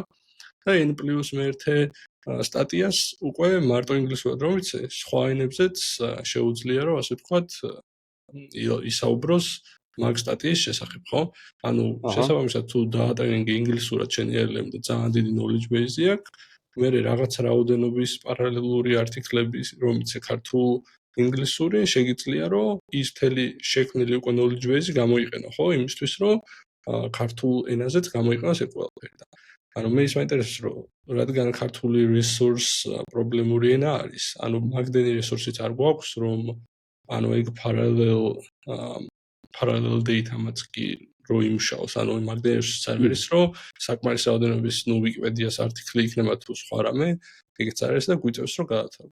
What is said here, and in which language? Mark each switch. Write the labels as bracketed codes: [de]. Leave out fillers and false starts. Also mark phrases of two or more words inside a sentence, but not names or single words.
[ka] და N+1 სტატიას უკვე მარტო ინგლისურად რომ ვიცე, სხვა ენებზეც შეუძლია რომ ასე ვთქვათ ისაუბროს მაგ სტატიის შესახებ, ხო? ანუ შესაბამისად თუ დაატრენინგი ინგლისურად შენი LLM და ძალიან დიდი [en] knowledge base-ი [ka] აქვს, მე რაღაც რაოდენობის პარალელური არტიკლები რომ იცე ქართულ ინგლისური, შეგიძლია რომ ის მთელი შექმნილი უკვე [en] knowledge base-ი [ka] გამოიყენო, ხო? იმისთვის რომ ქართულ ენაზეც გამოიყენოს ეს ყველაფერი და ანუ მე ის მაინტერესებს რომ რადგან ქართული resource პრობლემური ენა არის, ანუ მაგდენი resource-იც არ გვაქვს რომ ანუ ეგ [en] parallel data-მაც [ka] კი რო იმუშაოს, ანუ მაგდენი სერვერის რო საკმარის რაოდენობის ნუ Wikipedia-ს არტიკლი იქნება თუ სხვა რამე, ეგეც არის და გვიწევს რომ გადავთარგმნოთ.